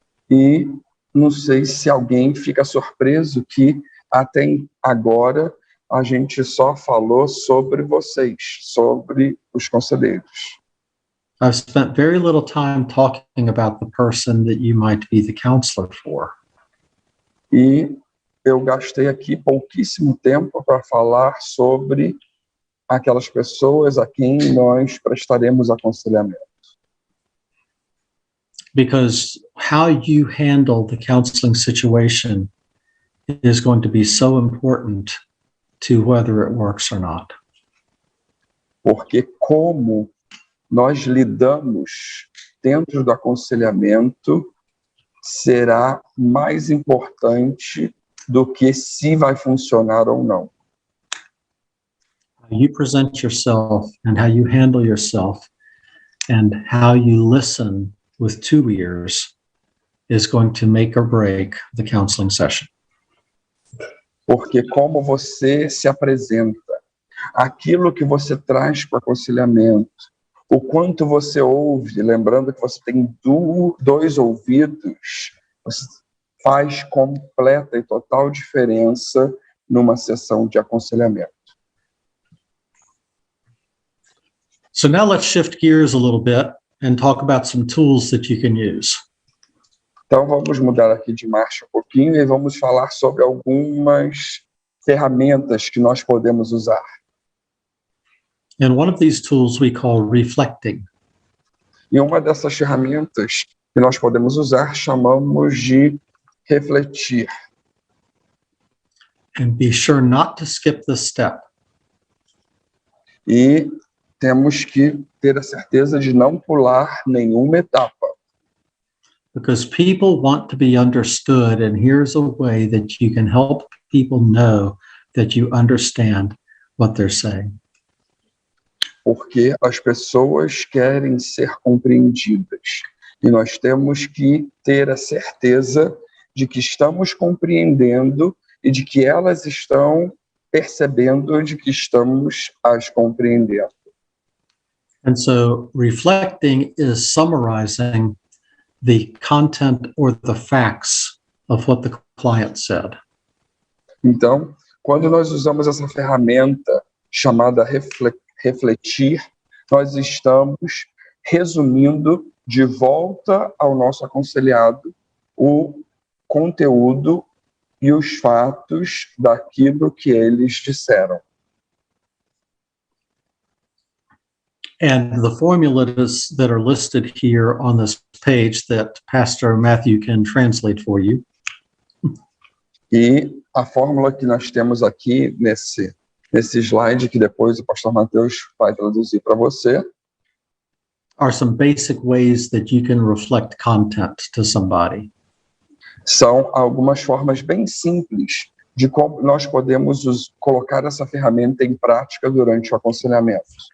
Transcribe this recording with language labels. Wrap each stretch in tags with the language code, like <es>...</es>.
<pt>E não sei se alguém fica surpreso que até agora a gente só falou sobre vocês, sobre os conselheiros.</pt> <en>I've spent very little time talking about the person that you might be the counselor for.</en> <pt>E eu gastei aqui pouquíssimo tempo para falar sobre aquelas pessoas a quem nós prestaremos aconselhamento.</pt> <en>Because how you handle the counseling situation is going to be so important to whether it works or not.</en> <pt>Porque como nós lidamos dentro do aconselhamento será mais importante do que se vai funcionar ou não.</pt> <en>How you present yourself and how you handle yourself and how you listen with 2 ears is going to make or break the counseling session.</en> <pt>Porque como você se apresenta, aquilo que você traz para o aconselhamento, o quanto você ouve, lembrando que você tem 2 ouvidos, faz completa e total diferença numa sessão de aconselhamento.</pt> <en>So now let's shift gears a little bit and talk about some tools that you can use.</en> <pt>Então vamos mudar aqui de marcha um pouquinho e vamos falar sobre algumas ferramentas que nós podemos usar.</pt> <en>And one of these tools we call reflecting.</en> <pt>E uma dessas ferramentas que nós podemos usar chamamos de refletir.</pt> <en>And be sure not to skip this step.</en> <pt>E temos que ter a certeza de não pular nenhuma etapa.</pt> <en>Because people want to be understood, and here's a way that you can help people know that you understand what they're saying.</en> <pt>Porque as pessoas querem ser compreendidas. E nós temos que ter a certeza de que estamos compreendendo e de que elas estão percebendo de que estamos as compreendendo.</pt> <en>And so reflecting is summarizing the content or the facts of what the client said.</en> <pt>Então, quando nós usamos essa ferramenta chamada refletir, nós estamos resumindo de volta ao nosso aconselhado o conteúdo e os fatos daquilo que eles disseram.</pt> <en>And the formulas that are listed here on this page that Pastor Matthew can translate for you.</en> <pt>E a fórmula que nós temos aqui nesse slide, que depois o pastor Mateus vai traduzir para você,</pt> <en>are some basic ways that you can reflect content to somebody.</en> <pt>São algumas formas bem simples de como nós podemos colocar essa ferramenta em prática durante o aconselhamento.</pt>